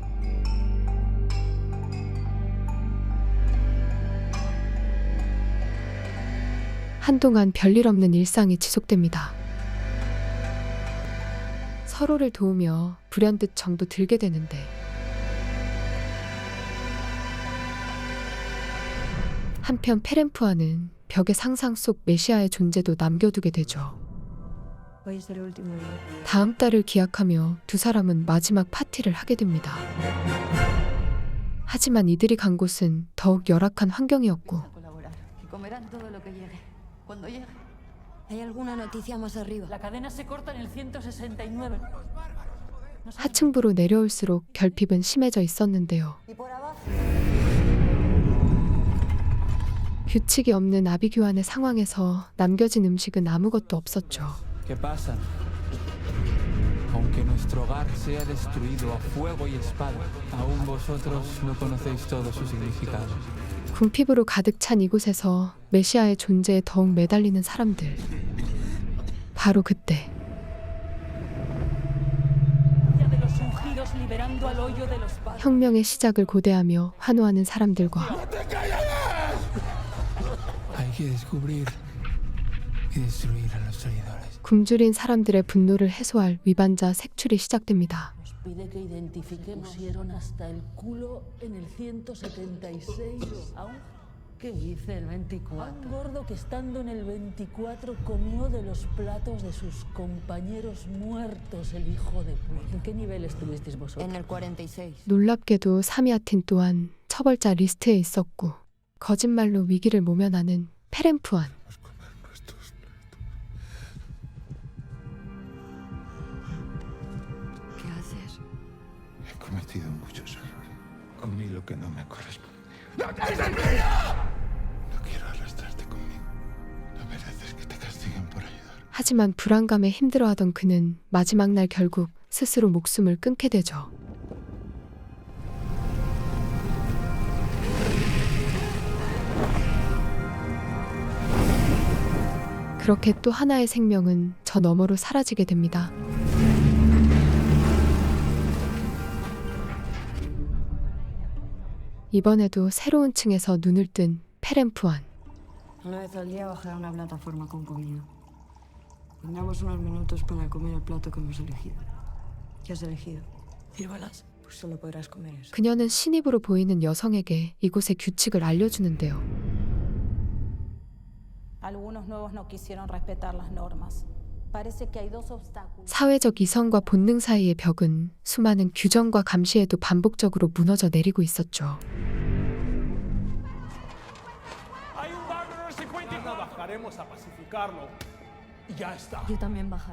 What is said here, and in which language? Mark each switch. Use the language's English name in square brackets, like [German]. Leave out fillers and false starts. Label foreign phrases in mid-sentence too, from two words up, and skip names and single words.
[Korean] 한동안 별일 없는 일상이 지속됩니다. 서로를 도우며 불현듯 정도 들게 되는데 한편 페렌푸아는 벽의 상상 속 메시아의 존재도 남겨두게 되죠. [Spanish] Hoy es el último día. [Korean] 다음 달을 기약하며 두 사람은 마지막 파티를 하게 됩니다. 하지만 이들이 간 곳은 더욱 열악한 환경이었고 [Spanish] Colaborar. Que comerán todo lo que llegue. Cuando llegue. ¿Hay alguna noticia más arriba? La cadena se corta en el 169. [Korean] 하층부로 내려올수록 결핍은 심해져 있었는데요. 규칙이 없는 아비규환의 상황에서 남겨진 음식은 아무것도 없었죠. [Spanish] ¿Qué pasa? Aunque nuestro hogar sea destruido a fuego y espada, aún vosotros no conocéis todo su significado. [Korean] 궁핍으로 가득 찬 이곳에서 메시아의 존재에 더욱 매달리는 사람들. 바로 그때 혁명의 시작을 고대하며 환호하는 사람들과 [Spanish] Hay que descubrir y destruir a los traidores. [Korean] 굶주린 사람들의 분노를 해소할 위반자 색출이 시작됩니다. [Spanish] Nos pide que identifiquemos. Pusieron hasta el culo en el 176. ¿A un ¿Qué dice el 24? gordo que estando en el 24 comió de los platos de sus compañeros muertos, el hijo de puta? ¿En qué nivel estuvisteis vosotros? En el 46. [Korean] 놀랍게도 사미아틴 또한 처벌자 리스트에 있었고 거짓말로 위기를 모면하는 페렌푸안. [Spanish] ¿Qué haces? He cometido muchos errores. Comí lo que no me correspondía. No quiero arrastrarte conmigo. No mereces que te castiguen por ayudar. [Korean] 하지만 불안감에 힘들어하던 그는 마지막 날 결국 스스로 목숨을 끊게 되죠. 그렇게 또 하나의 생명은 저 너머로 사라지게 됩니다. 이번에도 새로운 층에서 눈을 뜬 페렌푸안. [Spanish] Una vez al día bajar a una plataforma con comida. Tendremos unos minutos para comer el plato que hemos elegido. ¿Qué has elegido? Ciruelas. Pues solo podrás comer eso. [Korean] 그녀는 신입으로 보이는 여성에게 이곳의 규칙을 알려주는데요. [Spanish] Algunos nuevos no quisieron respetar las normas. Parece que hay dos obstáculos. [Korean] 사회적 이성과 본능 사이의 벽은 수많은 규정과 감시에도 반복적으로 무너져 내리고 있었죠. [Spanish] Yo también bajaré.